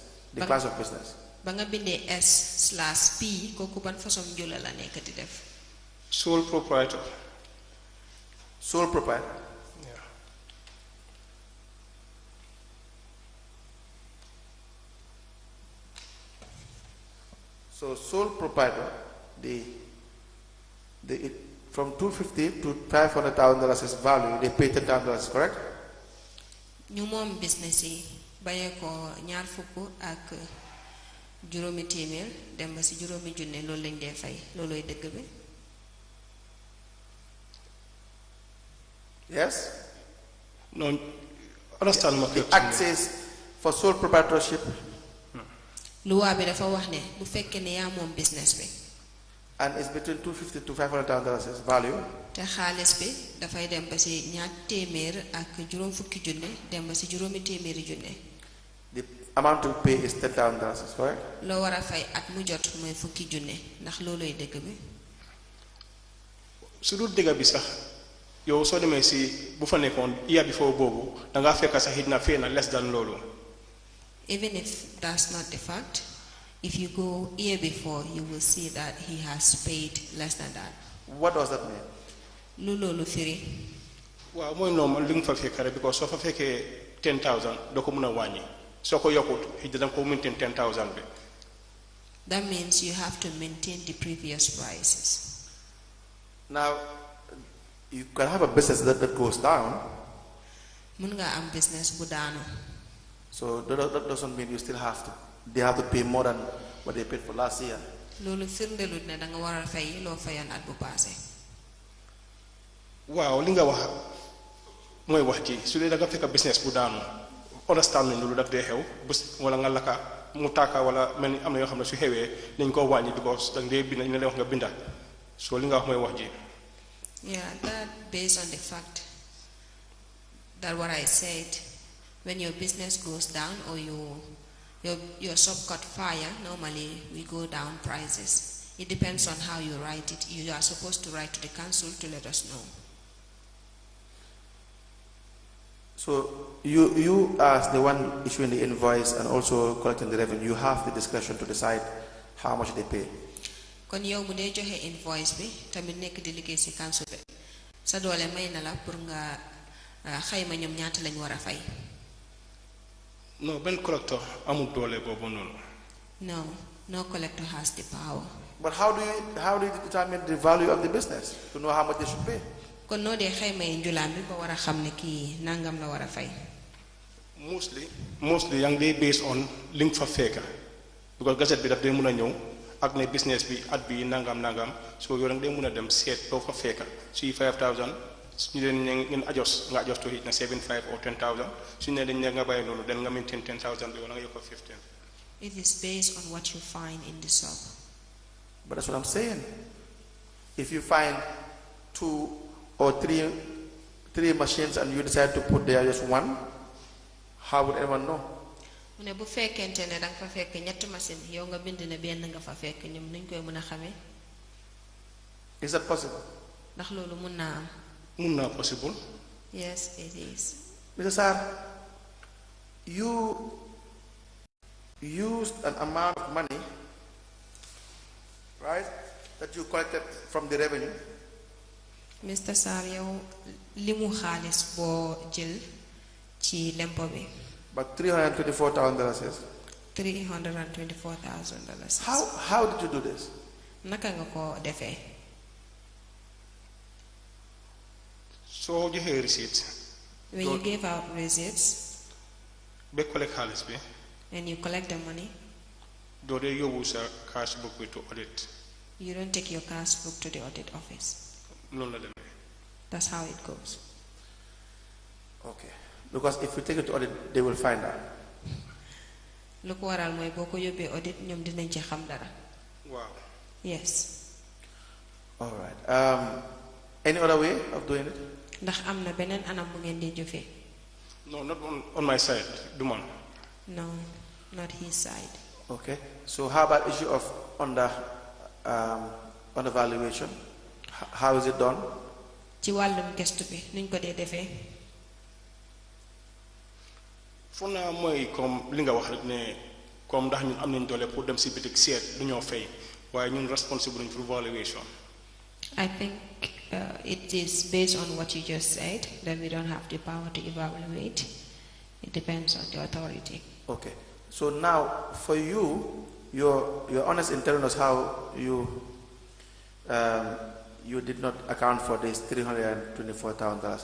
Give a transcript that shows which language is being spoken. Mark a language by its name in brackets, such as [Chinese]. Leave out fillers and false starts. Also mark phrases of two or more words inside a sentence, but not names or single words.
[English] The class of business. [Wolof] ba nga bindee S/P kooku ban façon njula la nekk di def. [English] Sole proprietor. Sole proprietor. Yeah. So sole proprietor, from $250,000 to $500,000 is value. They pay $10,000, correct? [Wolof] ñu moom business yi bayee ko ñaar fukk ak juróomi téeméer dem ba ci juróomi junne loolu lañ dee fay loolooy dëgg bi. [English] Yes? No, understand ma. The act says for sole proprietorship. [Wolof] luwaa bi dafa wax ne bu fekkee ne yaa moom business bi. [English] And it's between $250,000 to $500,000 is value. [Wolof] te xaalis bi dafay dem ba ci ñaar téeméer ak juróom fukki junne dem ba ci juróomi téeméeri junne. [English] The amount to pay is $10,000, correct? [Wolof] loo war a fay at mu jot mooy fukki junne ndax loolooy dëgg bi. su dul dëgg bi sax yow soo demee si bu fa nekkoon [English] year before [Wolof] boobu da ngaa fekk sax it na fee na [English] less than [Wolof] loolu. [English] Even if that's not the fact, if you go year before, you will see that he has paid less than that. What does that mean? [Wolof] Loolu firi. waaw mooy normal li nga fa fekk rek because soo fa fekkee 10,000 doo ko mën a wàññi soo ko yokkut it danga ko maintain 10,000 bi. [English] That means you have to maintain the previous prices. Now, you can have a business that goes down. [Wolof] Mun nga am business bu daanu. [English] So that doesn't mean you still they have to pay more than what they paid for last year. [Wolof] Loolu firndelut ne danga war a fay loo fayoon at bu passé. waaw li nga wax mooy wax ji su dee da nga fekk business bu daanu understand nañ loolu daf dee xew bés wala nga laka mu tàkka wala mel ni am na yoo xam ne su xewee nañ koo wàññi because danga dee bind ñu lay wax nga binda so li nga wax mooy wax ji. [English] Yeah, that based on the fact that what I said, when your business goes down or your shop caught fire, normally we go down prices. It depends on how you write it. You are supposed to write to the council to let us know. So you as the one issuing the invoice and also collecting the revenue, you have the discretion to decide how much they pay. [Wolof] Kon yow mu dee joxe invoice bi tamit nekk di liggéey ci council bi sa doole may na la pour nga xayma ñoom ñaata lañ war a fay. non benn collector amul doole boobu noonu. [English] No collector has the power. But how do you determine the value of the business to know how much they should pay? [Wolof] Kon noo dee xayma yi njulaam bi ba war a xam ne kii nangam la war a fay. mostly yaa ngi dee [English] based on [Wolof] li nga fa fekka because gazette bi daf dee mën a ñëw ak ne business bi at bi nangam so yow danga dee mën a dem seet doo fa fekka suy 5,000 ñu leen ngeen nga [English] adjust to it [Wolof] na 7,500 or 10,000 suñu ne dañ ne nga bàyyi loolu den nga maintain 10,000 bi wala nga yokk 15. [English] It is based on what you find in the shop. But that's what I'm saying. If you find 2 or 3 machines and you decide to put there just one, how would anyone know? [Wolof] mu ne bu fekkente ne danga fa fekk ñetti machine yow nga bind ne benn nga fa fekk ñoom nuñ koy mën a xamee. [English] Is that possible? [Wolof] ndax loolu mun naa am. mun naa possible. [English] Yes, it is. Mr. Sarr, you used an amount of money, right, that you collected from the revenue. Mr. [Wolof] Sarr, yow limu xaalis boo jël ci lempo bi. [English] But $324,000. $324,000. How did you do this? [Wolof] Naka nga ko defee. soo joxee receipt. [English] When you gave out receipts. [Wolof] ba collect xaalis bi. [English] And you collect the money. [Wolof] doo dee yóbbu sa cash book bi [English] to audit. You don't take your cash book to the audit office. [Wolof] noonu la demee. [English] That's how it goes. Okay. Because if you take it to audit, they will find out. [Wolof] Lu ko waral mooy boo ko yóbbee audit ñoom dinañ ci xam dara. [English] Wow. Yes. All right. Any other way of doing it? [Wolof] Ndax am na beneen anam bu ngeen di jëfee. [English] No, not on my side, Duman. No, not his side. Okay. So how about issue of undervaluation? How is it done? [Wolof] Ci wàllum gestu bi nuñ ko dee defee. foog naa mooy comme li nga wax rek ne comme ndax ñun am nañ doole pour dem si bitik seet du ñoo fay waaye ñun responsible nañ [English] for valuation. I think it is based on what you just said, that we don't have the power to evaluate. It depends on the authority. Okay. So now, for you, you're honest in telling us how you did not account for this $324,000.